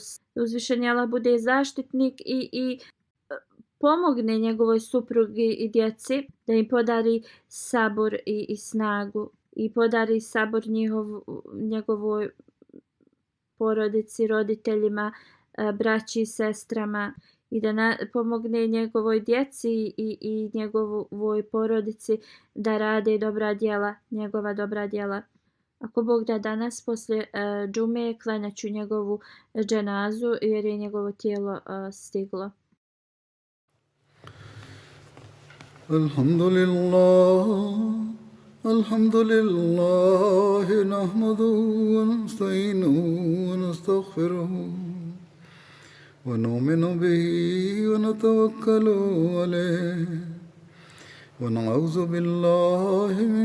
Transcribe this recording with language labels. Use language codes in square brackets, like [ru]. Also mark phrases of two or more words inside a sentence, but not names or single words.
[bs] Uzvišeni Allah bude zaštitnik i pomogne njegovoj suprugi i djeci, da im podari sabor i snagu i podari sabor njegovoj porodici, roditeljima, braći i sestrama i da pomogne njegovoj djeci i njegovoj porodici da rade dobra djela, njegova dobra djela. Ako Bog da, danas poslije džume klanjat ću njegovu dženazu jer je njegovo tijelo stiglo. [ar] الحمد لله نحمده ونستعينه ونستغفره ونؤمن به ونتوكل عليه ونعوذ بالله من